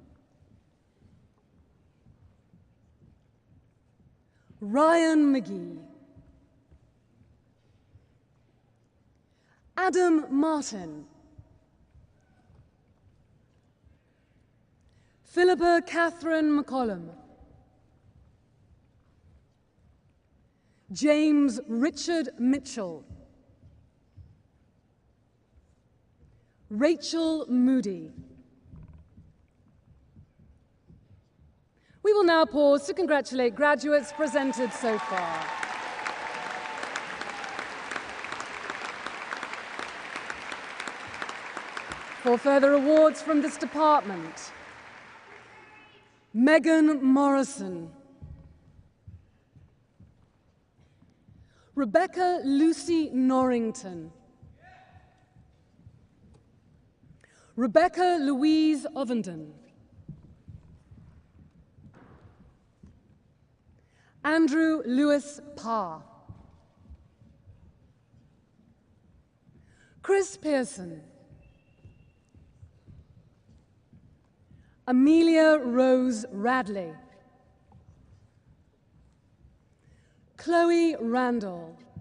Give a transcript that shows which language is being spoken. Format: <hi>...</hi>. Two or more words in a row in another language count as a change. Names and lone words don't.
<en>Ryan McGee, Adam Martin, Philippa Catherine McCollum, James Richard Mitchell, Rachel Moody. We will now pause to congratulate graduates presented so far. For further awards from this department, Megan Morrison, Rebecca Lucy Norrington, Rebecca Louise Ovenden, Andrew Lewis Parr, Chris Pearson, Amelia Rose Radley, Chloe Randall,</en>